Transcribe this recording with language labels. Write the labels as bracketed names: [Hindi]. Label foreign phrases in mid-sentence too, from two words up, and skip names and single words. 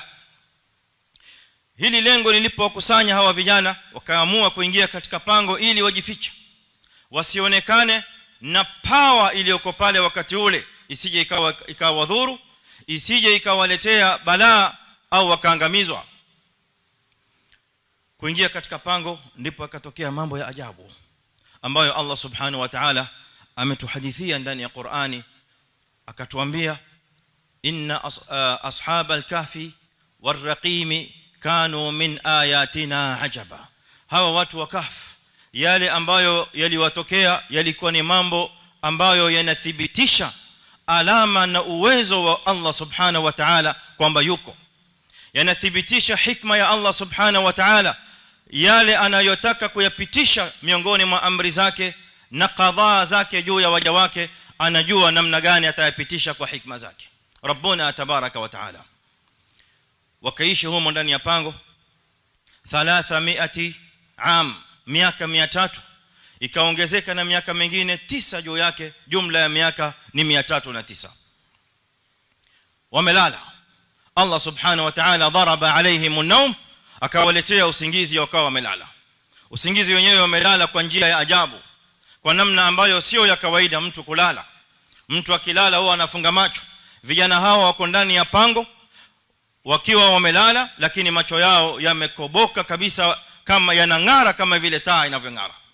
[Swahili] Hili lengo lilipokusanya hawa vijana, wakaamua kuingia katika pango ili wajifiche, wasionekane na power iliyoko pale wakati ule isije ikawadhuru, isije ikawaletea balaa au wakaangamizwa. Kuingia katika pango ndipo akatokea mambo ya ajabu ambayo Allah [Arabic] سبحانه وتعالى [Swahili] ametuhadithia ndani ya Qur'ani, akatuambia [Arabic] إن أصحاب الكهف والرقيم كانوا من آياتنا عجبا. [Swahili] Hawa watu wa Kahf, yale ambayo yaliwatokea yalikuwa ni mambo ambayo yanathibitisha alama na uwezo wa Allah [Arabic] سبحانه وتعالى [Swahili] kwamba yuko, yanathibitisha hikma ya Allah [Arabic] سبحانه وتعالى, [Swahili] yale anayotaka kuyapitisha miongoni mwa amri zake na qadhaa zake juu ya waja wake, anajua namna gani atayapitisha kwa hikma zake [Arabic] ربنا تبارك وتعالى. [Swahili] Wakaishi humo ndani ya pango 300 am, miaka 300, ikaongezeka na miaka mingine 9 juu yake, jumla ya miaka ni 309. Wamelala. [Arabic] الله سبحانه وتعالى ضرب عليهم النوم, [Swahili] akawaletea usingizi wakawa wamelala. Usingizi wenyewe wamelala kwa njia ya ajabu, kwa namna ambayo sio ya kawaida mtu kulala. Mtu akilala huwa anafunga macho. Vijana hawa wako ndani ya pango wakiwa wamelala, lakini macho yao yamekoboka kabisa, kama yanang'ara kama vile taa inavyong'ara.